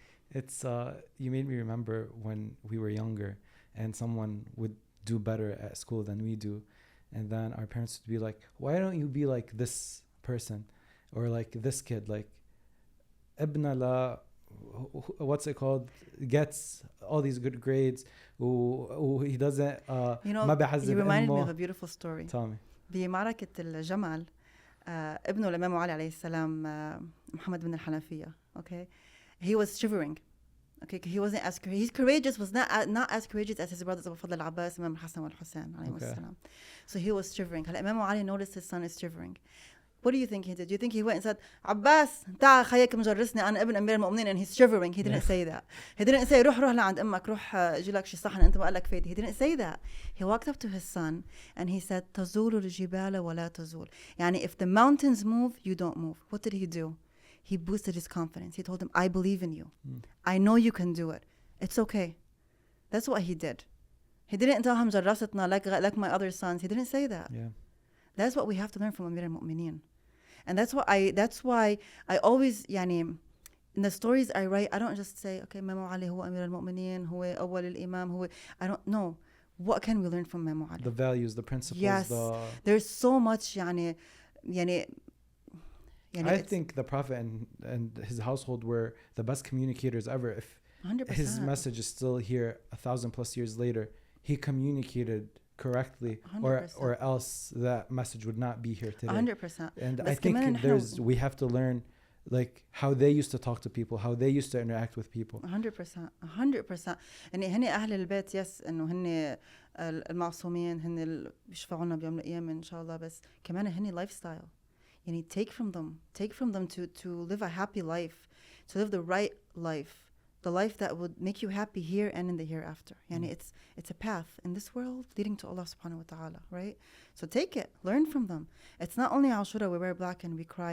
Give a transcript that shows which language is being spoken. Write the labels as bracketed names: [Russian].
[English] It's you made me remember when we were younger and someone would do better at school than we do, and then our parents would be like, why don't you be like this person or like this kid, like ibna la, what's it called, gets all these good grades, he doesn't you know, you reminded me of a beautiful story. Tell me. [Arabic] بمعركة الجمل ابنه الإمام علي عليه السلام محمد بن الحنفية. [English] Okay, he was shivering. Okay, he wasn't as he's courageous, was not as courageous as his brothers Abu Fadl al-Abbas, Imam Hassan wal-Hussein [Arabic] عليهم السلام. [English] So he was shivering. هلا Imam Ali noticed his son is shivering. What do you think he did? Do you think he went and said, Abbas, [Arabic] تعال خيك مجرسني أنا ابن أمير المؤمنين, [English] and he's shivering? He didn't say that. He didn't say [Arabic] روح لعند أمك, روح جي لك شي صحن أنت ما قالك فايدة. [English] He didn't say that. He walked up to his son and he said, [Arabic] تزول الجبال ولا تزول. [English] يعني if the mountains move, you don't move. What did he do? He boosted his confidence. He told him, I believe in you. I know you can do it. It's okay. That's what he did. He didn't tell him جرستنا like my other sons. He didn't say that. Yeah. That's what we have to learn from Amir al-Mu'mineen. And that's why I always يعني in the stories I write, I don't just say okay Imam Ali [Arabic] هو أمير المؤمنين, هو أول الإمام, هو, [English] I don't know. What can we learn from Imam Ali? The values, the principles. Yes. There's so much يعني I think the Prophet and his household were the best communicators ever. If 100%. his message is still here 1,000+ years later, he communicated correctly, or else that message would not be here today. 100%. And I think we have to learn like how they used to talk to people, how they used to interact with people. 100%. [Arabic] يعني هن أهل البيت يس إنه هن المعصومين, هن بيشفعونا بيوم القيامة إن شاء الله, بس كمان هن lifestyle. [English] يعني take from them to live a happy life, to live the right life, the life that would make you happy here and in the hereafter. يعني it's a path in this world leading to Allah subhanahu wa ta'ala, right? So take it, learn from them. It's not only Ashura we wear black and we cry.